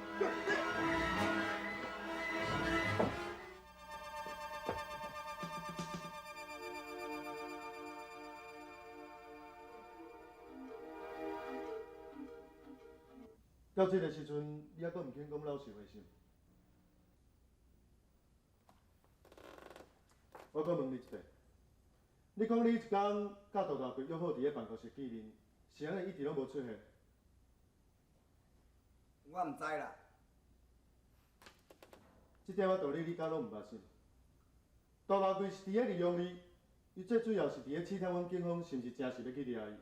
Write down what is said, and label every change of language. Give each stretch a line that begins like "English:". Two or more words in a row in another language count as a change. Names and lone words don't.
Min Nan Chinese: 到这个时阵，你还阁毋肯讲老实话是？我阁问你一下，你讲你一天甲杜大贵约好伫个办公室见面，是安尼一直拢无出现？我唔知啦。这点仔道理你敢拢毋捌信？杜大贵是伫个利用你，伊最主要是伫个试探阮警方是毋是真实要去抓伊。